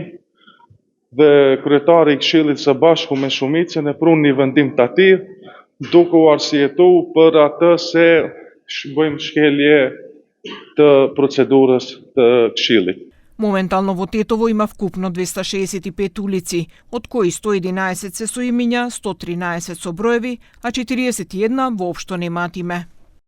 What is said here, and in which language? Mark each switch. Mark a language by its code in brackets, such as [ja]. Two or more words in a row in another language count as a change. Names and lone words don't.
[sq] Dhe kryetari I Këshillit së Bashku me shumicën e prunë një vendim të tillë, duke u arsyetuar për atë se bëjmë shkelje të процедурës të Këshillit. [mk] Моментално во Тетово има вкупно 265 улици, од кои 111 се со имиња, 113 со броеви, а 41 воопшто немаат име.